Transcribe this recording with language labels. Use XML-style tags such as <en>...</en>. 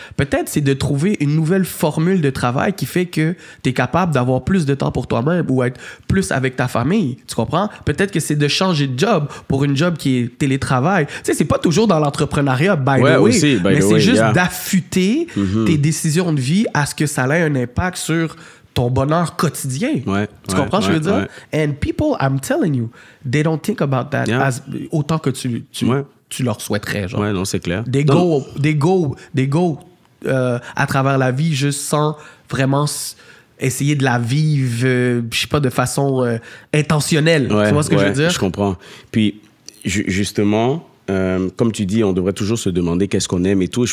<fr>Peut-être c'est de trouver une nouvelle formule de travail qui fait que t'es capable d'avoir plus de temps pour toi-même ou être plus avec ta famille. Tu comprends? Peut-être que c'est de changer de job pour une job qui est télétravail. Tu sais, c'est pas toujours dans l'entrepreneuriat,</fr> <en>by the way,</en> <fr>mais c'est juste d'affûter tes décisions de vie à ce que ça ait un impact sur ton bonheur quotidien. Tu comprends ce que je veux dire?</fr> <en>And people, I'm telling you, they don't think about that</en> <fr>autant que tu leur souhaiterais. Genre. Ouais, non, c'est clair.</fr> <en>They go</en> <fr>à travers la vie juste sans vraiment essayer de la vivre, je sais pas, de façon intentionnelle. Tu vois ce que je veux dire? Je comprends. Puis, justement, comme tu dis, on devrait toujours se demander qu'est-ce qu'on aime et tout.</fr>